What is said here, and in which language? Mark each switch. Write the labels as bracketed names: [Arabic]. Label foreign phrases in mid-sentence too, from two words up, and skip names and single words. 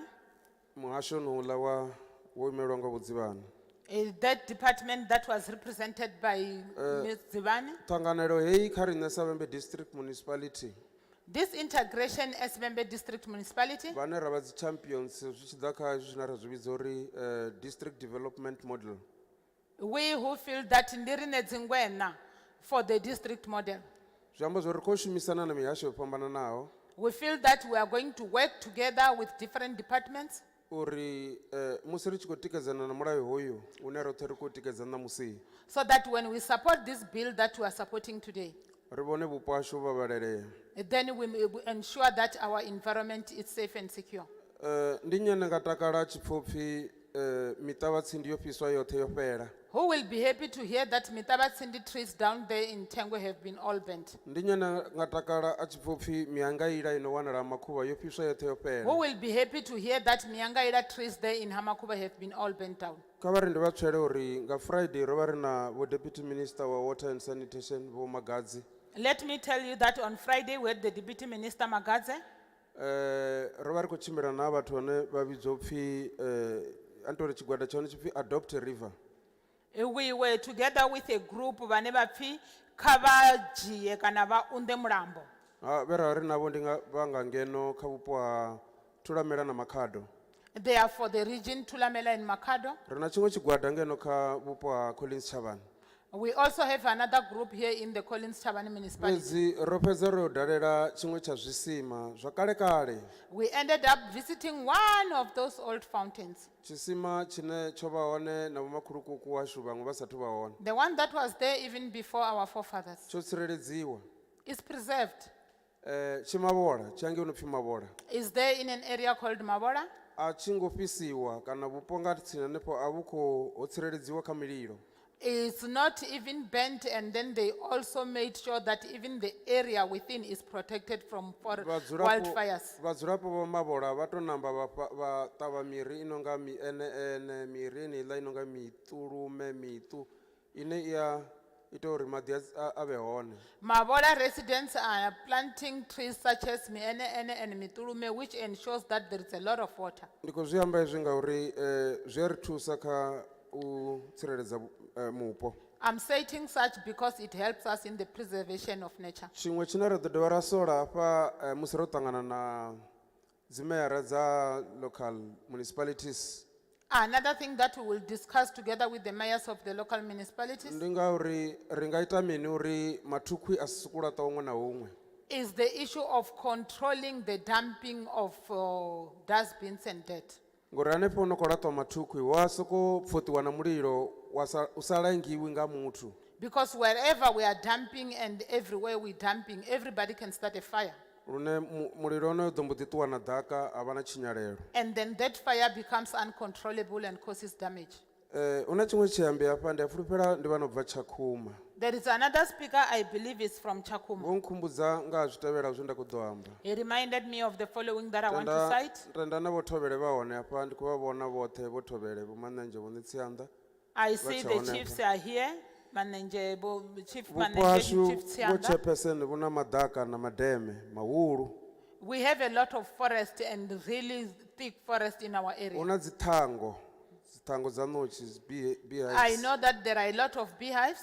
[Venda] Muhasho nouḽa wo imelwa nga vhudzivhani. [English] That department that was represented by Ms. Zivani. [Venda] Ṱhanganelo heyi kha riṋe sa Vhembe District Municipality. [English] This integration as Vhembe District Municipality. [Venda] Vhane ra vha dzi champions zwi tshi ḓa kha zwine ra zwi vhidza uri [English] district development model. We who feel that [Venda] ndi rine dzingwena [English] for the district model. [Venda] Zwi amba zwori khou shumisana na mihasho yo fhambananaho. [English] We feel that we are going to work together with different departments. [Venda] Uri musi ri tshi khou tikedzana na mulayo hoyu une roṱhe ri khou tikedzana musi. [English] So that when we support this bill that we are supporting today, [Venda] ri vhone vhupo hashu vha vhalelea. [English] then we ensure that our environment is safe and secure. [Venda] Ndi nnyi ane nga takala tshipfupfi miṱavhatsindi yo fhiswa yoṱhe yo fhela. [English] Who will be happy to hear that Mitabatsindi trees down there in Tengwe have been all burnt? [Venda] Ndi nnyi ane nga takala a tshipfupfi miangaila ino wanala Makhuva yo fhiswa yoṱhe yo fhela. [English] Who will be happy to hear that Miangaila trees there in Hamakuba have been all burnt down? [Venda] Kha vha ri ndi vha tswele uri nga Friday ro vha ri na vho [English] Deputy Minister [Venda] wa Water and Sanitation vho Magadzi. [English] Let me tell you that on Friday we had the Deputy Minister Magadze. [Venda] Ro vha ri khou tshimbila na vhathu vhane vha vhidzwa upfi antori tshigwada tsha hone tshipfi Adopt a River. [English] We were together with a group [Venda] vhane vha pfi kha vha dzhie kana vha unḓe mulambo. Vera ri navho ndi nga vha nga ngeno kha vhupo ha Thulamela na Makhado. [English] They are for the region Thulamela and Makhado. [Venda] Ri na tshiṅwe tshigwada ngeno kha vhupo ha Collins Chavani. [English] We also have another group here in the Collins Chavani municipality. [Venda] Fhedzi ro fhedza ro dalela tshiṅwe tsha zwisima zwa kale kale. [English] We ended up visiting one of those old fountains. [Venda] Tshisima tshine tsho vha hone na vhomakhulukuku washu vhaṅwe vha sathu vha hone. [English] The one that was there even before our forefathers. [Venda] Tsho tsireledziwa. [English] Is preserved. [Venda] Chimavola, tshi hangeini upfi Mavola. [English] Is there in an area called Mabola? [Venda] A tshi ngo fhisiwa kana vhupo nga tsini hanefho a vhu khou ho tsireledziwa kha mililo. [English] It's not even burnt, and then they also made sure that even the area within is protected from wildfires. [Venda] Vhadzulapo vha Mavola vha to namba vha ṱavha miri inonga ene miri ine inonga mitulume mitu ine ia ita uri maḓi a vhe hone. [English] Mabola residents are planting trees such as miene and mitulume, which ensures that there is a lot of water. [Venda] Ndi khou zwi amba hezwi ngauri zwi ri thusa kha u tsireledza mupo. [English] I'm stating such because it helps us in the preservation of nature. [Venda] Tshiṅwe tshine ra ḓo dovha ra sola hafha musi ro ṱangana na dzimeyara dza [English] local municipalities. Another thing that we will discuss together with the mayors of the local municipalities [Venda] Ndi ngauri ri nga ita mini uri mathukwi a si sokou laṱa huṅwe na huṅwe. [English] is the issue of controlling the dumping of dustbins and dirt. [Venda] Ngori hanefho no khou laṱwa mathukwi wa sokou pfutiwa na mulilo u sa langiwi nga muthu. [English] Because wherever we are dumping and everywhere we dumping, everybody can start a fire. [Venda] Lune mulilo ono ḓo mbo ḓi ṱuwa na ḓaka a vha na tshinyalelo. [English] And then that fire becomes uncontrollable and causes damage. [Venda] Una tshiṅwe tshiambi hafha ndi a fulufhela ndi vha no bva Tshakhuma. [English] There is another speaker, I believe is from Chakuma. [Venda] Vho nkhumbudza nga ha zwitevhela zwe nda khou ḓo amba. [English] He reminded me of the following that I want to cite. [Venda] Tenda na vho Thobele vha hone hafha ndi khou vha vhona vhoṱhe vho Thobele vho Manenzhe vho Tsianda. [English] I see the chiefs are here. Manenje, Chief [Venda] Vhupo Manenje, hashu Chief vho Tsianda. chairperson vhu na madaka na mademe mahulu. [English] We have a lot of forest and really thick forest in our area. [Venda] Una dzithango dza ṋotshi beehives. [English] I know that there are a lot of beehives.